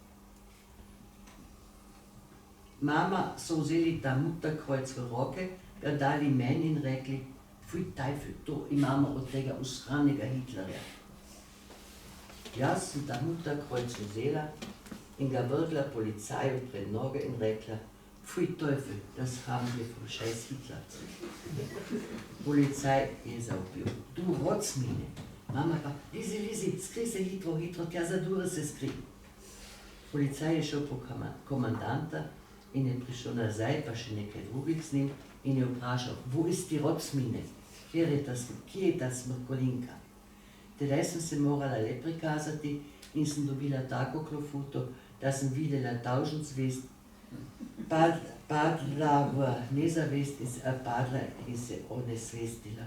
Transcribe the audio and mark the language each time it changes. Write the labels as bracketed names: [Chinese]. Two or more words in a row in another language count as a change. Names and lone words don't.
[Slovenian] Mama so vzeli ta Mutterkreuz v roke, ga dali meni in rekli, [German] fuj Teufel, [Slovenian] to imamo od tega usranega Hitlerja. Jaz sem ta Mutterkreuz vzela in ga vrgla policaju pred noge in rekla, [German] fuj Teufel, das haben wir vom scheiß Hitler. [Slovenian] Policaj je zavpil, [German] du Rotzmine. [Slovenian] Mama pa, Lizi, skri se hitro, tja zadura se skri. Policaj je šel po komandanta in je prišel nazaj, pa še nekaj drugih z njim in je vprašal, [German] wo ist die Rotzmine? [Slovenian] Kje je ta smrkolinka? Tedaj sem se morala le prikazati in sem dobila tako klofuto, da sem videla 1000 zvezd, padla v nezavest padla in se onesvestila.